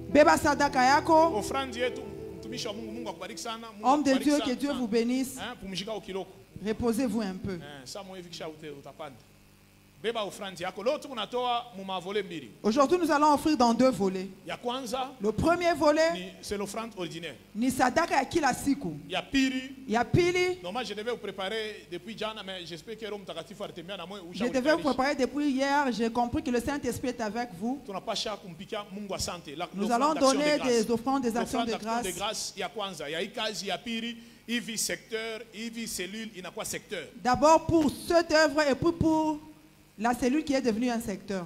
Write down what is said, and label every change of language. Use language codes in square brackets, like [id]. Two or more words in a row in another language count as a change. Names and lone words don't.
[fr] Homme de Dieu, que Dieu vous bénisse. Reposez-vous un peu. Aujourd'hui, nous allons offrir dans 2 volets. Le premier volet, c'est l'offrande ordinaire. [sw] Ni sadaka ya kila siku. Ya pili. [fr] Normalement, je devais vous préparer depuis jana, mais j'espère que [sw] Roho Mtakatifu alitemea na moyo. [fr] Je devais vous préparer depuis hier. J'ai compris que le Saint-Esprit est avec vous. Nous allons donner des offrandes, des actions de grâce. D'abord pour cette œuvre et puis pour la cellule qui est devenue un secteur.